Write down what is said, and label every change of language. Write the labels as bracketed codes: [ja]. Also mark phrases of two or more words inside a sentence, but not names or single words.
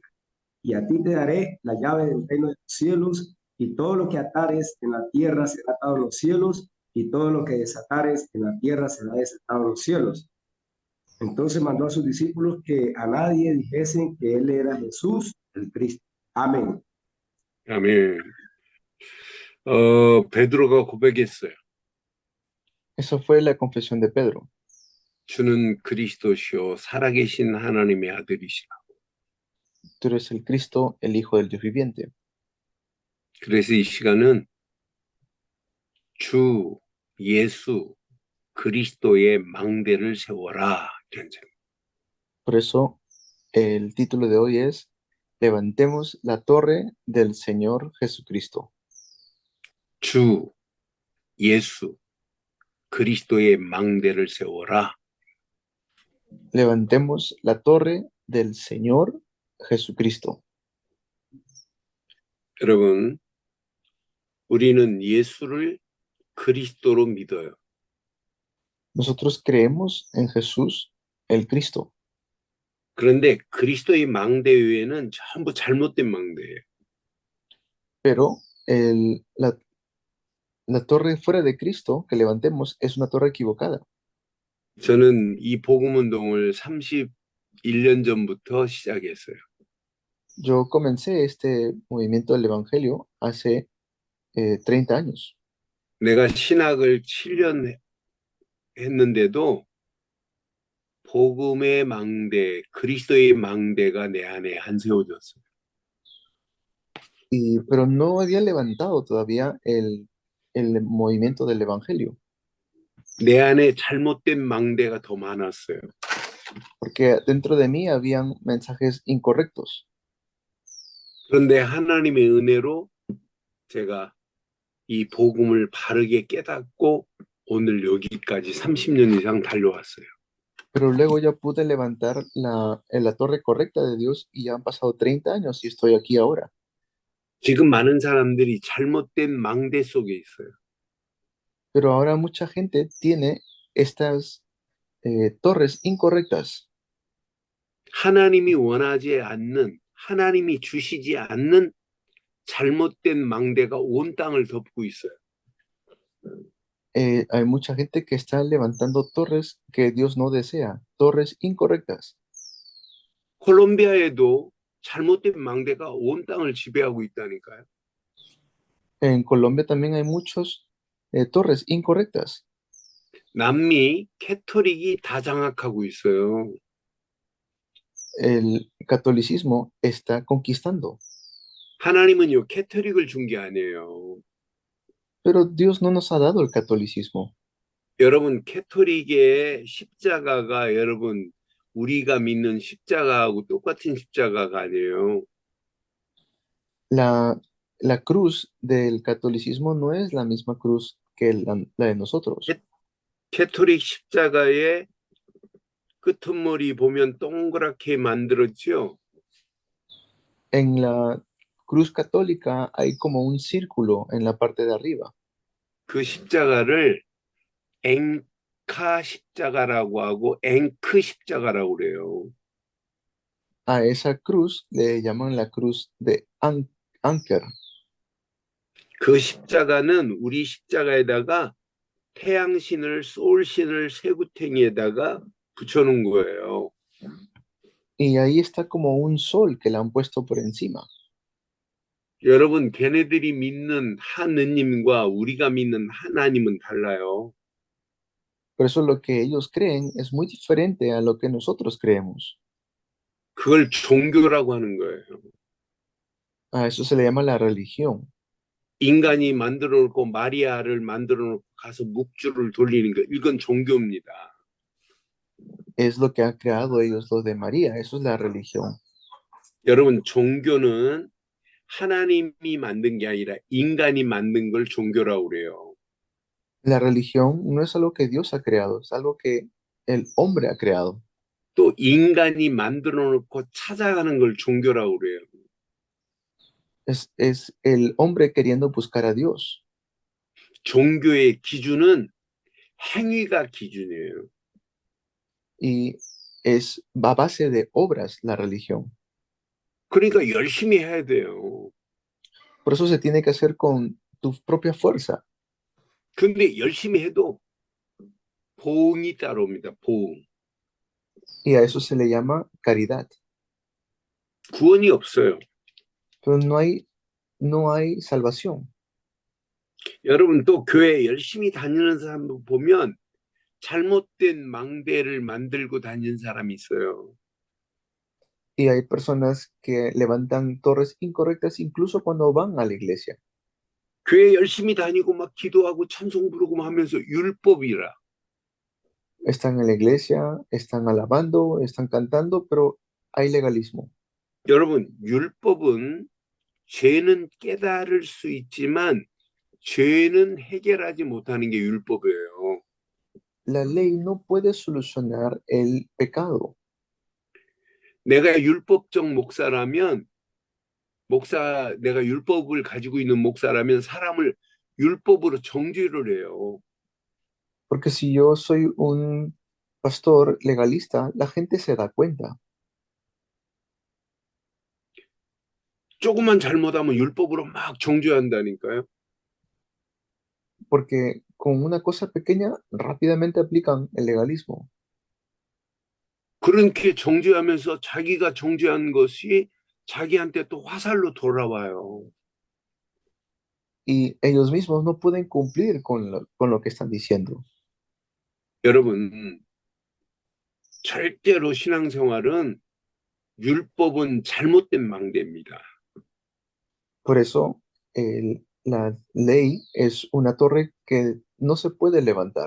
[es] Y a ti te daré la llave del reino de los cielos, y todo lo que atares en la tierra será atado en los cielos, y todo lo que desatares en la tierra será desatado en los cielos. Entonces mandó a sus discípulos que a nadie dijesen que él era Jesús, el Cristo. Amén. [ko] 아멘. 베드로가 고백했어요. [es] Eso fue la confesión de Pedro. [ko] 주는 그리스도시요 살아계신 하나님의 아들이시라. [es] Tú eres el Cristo, el Hijo del Dios viviente. [ko] 그래서 이 시간은 주 예수 그리스도의 망대를 세워라. [es] Por eso el título de hoy es Levantemos la torre del Señor Jesucristo. [ko] 주 예수 그리스도의 망대를 세워라. [es] Levantemos la torre del Señor Jesucristo. [ko] 여러분, 우리는 예수를 그리스도로 믿어요. [es] Nosotros creemos en Jesús, el Cristo. [ko] 그런데 그리스도의 망대 외에는 전부 잘못된 망대예요. [es] Pero la torre fuera de Cristo que levantemos es una torre equivocada. [ko] 저는 이 복음 운동을 31년 전부터 시작했어요. [es] Yo comencé este movimiento del Evangelio hace 30 años. [ko] 내가 신학을 7년 했는데도 복음의 망대, 그리스도의 망대가 내 안에 안 세워졌어요. [es] Pero no había levantado todavía el movimiento del Evangelio, [ko] 내 안에 잘못된 망대가 더 많았어요. [es] porque dentro de mí habían mensajes incorrectos. [ko] 그런데 하나님의 은혜로 제가 이 복음을 바르게 깨닫고 오늘 여기까지 30년 이상 달려왔어요. [es] Pero luego ya pude levantar la torre correcta de Dios y ya han pasado 30 años y estoy aquí ahora. [ko] 지금 많은 사람들이 잘못된 망대 속에 있어요. [es] Pero ahora mucha gente tiene estas torres incorrectas. [ko] 하나님이 원하지 않는, 하나님이 주시지 않는 잘못된 망대가 온 땅을 덮고 있어요. [es] Hay mucha gente que está levantando torres que Dios no desea, torres incorrectas. [ko] 콜롬비아에도 잘못된 망대가 온 땅을 지배하고 있다니까요. [es] En Colombia también hay muchas torres incorrectas. [ko] 남미 캐토릭이 다 장악하고 있어요. [es] El catolicismo está conquistando. [ko] 하나님은요 캐토릭을 준 게 아니에요. [es] Pero Dios no nos ha dado el catolicismo. [ko] 여러분 캐토릭의 십자가가 여러분 우리가 믿는 십자가하고 똑같은 십자가가 아니에요. [es] La cruz del catolicismo no es la misma cruz que la de nosotros. [ko] 캐토릭 십자가의 끄트머리 보면 동그랗게 만들었죠. [es] En la cruz católica hay como un círculo en la parte de arriba. [ko] 그 십자가를 앵카 십자가라고 하고 앵크 십자가라고 그래요. [es] A esa cruz le llaman la cruz de Anker. [ko] 그 십자가는 우리 십자가에다가 태양신을 소울신을 쇠구탱이에다가 붙여놓은 거예요. [es] Y ahí está como un sol que le han puesto por encima. [ko] 여러분, 걔네들이 믿는 하느님과 우리가 믿는 하나님은 달라요. [es] Por eso lo que ellos creen es muy diferente a lo que nosotros creemos. [ko] 그걸 종교라고 하는 거예요. [es] A eso se le llama la religión. [ko] 인간이 만들어 놓고 마리아를 만들어 놓고 가서 묵주를 돌리는 거, 이건 종교입니다. [es] Es lo que han creado ellos, lo de María. Eso es la religión. [ko] 여러분, 종교는 하나님이 만든 게 아니라 인간이 만든 걸 종교라고 그래요. [es] La religión no es algo que Dios ha creado, es algo que el hombre ha creado. [ko] 또 인간이 만들어 놓고 찾아가는 걸 종교라고 그래요. [es] Es el hombre queriendo buscar a Dios. [ko] 종교의 기준은 행위가 기준이에요. [es] Y es a base de obras la religión. [ko] 그러니까 열심히 해야 돼요. [es] Por eso se tiene que hacer con tu propia fuerza. [ko] 근데 열심히 해도 보응이 따라옵니다. 보응. [es] Y a eso se le llama caridad. [ko] 구원이 없어요. [es] Pero no hay salvación. [ko] 여러분 또 교회 열심히 다니는 사람 보면 잘못된 망대를 만들고 다니는 사람이 있어요. [es] Y hay personas que levantan torres incorrectas incluso cuando van a la iglesia. [ko] 교회 열심히 다니고 막 기도하고 찬송 부르고 하면서 율법이라. [es] Están en la iglesia, están alabando, están cantando, pero hay legalismo. [ko] 여러분 율법은 죄는 깨달을 수 있지만 죄는 해결하지 못하는 게 율법이에요. [es] La ley no puede solucionar el pecado. [ko] 내가 율법적 목사라면 내가 율법을 가지고 있는 목사라면 사람을 율법으로 정죄를 해요. [es] Porque si yo soy un pastor legalista, la gente se da cuenta. [ko] 조금만 잘못하면 율법으로 막 정죄한다니까요. [es] Porque con una cosa pequeña rápidamente aplican el legalismo. [ko] 그렇게 정죄하면서 자기가 정죄한 것이 자기한테 또 화살로 돌아와요. [es] Y ellos mismos no pueden cumplir con lo que están diciendo. [ko] 여러분, 절대로 신앙생활은 율법은 잘못된 망대입니다. [es] Por eso la ley es una torre que no se puede levantar.